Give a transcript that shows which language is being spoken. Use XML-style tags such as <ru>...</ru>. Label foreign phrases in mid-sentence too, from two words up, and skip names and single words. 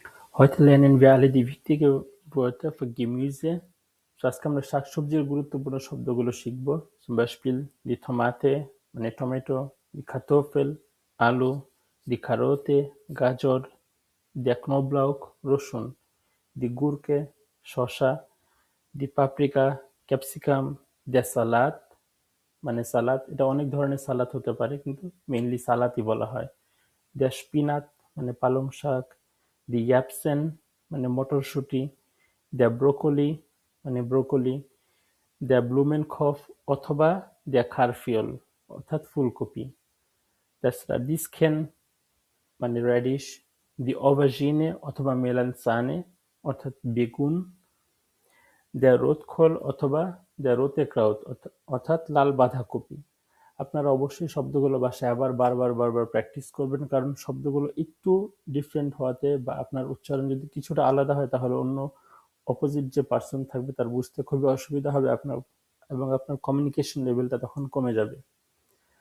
<de>Heute lernen wir alle die wichtigen Wörter für Gemüse.</de> <bn>So আজকে আমরা শাকসবজির গুরুত্বপূর্ণ শব্দগুলো শিখব।</bn> <de>Zum Beispiel die Tomate,</de> <bn>মানে টমেটো,</bn> <de>die Kartoffel, আলু, die Karotte, গাজর, der Knoblauch, রসুন, die Gurke, শসা, die Paprika, ক্যাপসিকাম, der Salat,</de> <bn>মানে সালাদ, এটা অনেক ধরনের সালাদ হতে পারে কিন্তু মেইনলি সালাদই বলা হয়।</bn> <de>der Spinat,</de> <bn>মানে পালং শাক,</bn> <de>die Erbsen,</de> <bn>মানে মটরশুঁটি,</bn> <de>der Brokkoli,</de> <bn>মানে ব্রোকলি,</bn> <de>der Blumenkopf</de> <bn>অথবা</bn> <de>der Karfiol,</de> <bn>অর্থাৎ ফুলকপি,</bn> <de>das Radieschen,</de> <bn>মানে রেডিশ,</bn> <de>die Aubergine</de> <bn>অথবা মেলানসানে, অর্থাৎ বেগুন,</bn> <de>der Rotkohl অথবা der rote Kraut,</de> <bn>অর্থাৎ লাল বাঁধাকপি। আপনারা অবশ্যই শব্দগুলো বাসায় আবার বারবার প্র্যাকটিস করবেন, কারণ শব্দগুলো একটু ডিফারেন্ট হওয়াতে বা আপনার উচ্চারণ যদি কিছুটা আলাদা হয় তাহলে অন্য অপোজিট যে পার্সন থাকবে তার বুঝতে খুবই অসুবিধা হবে আপনার, এবং আপনার</bn> <en>communication levelটা</en> <bn>তখন কমে যাবে।</bn>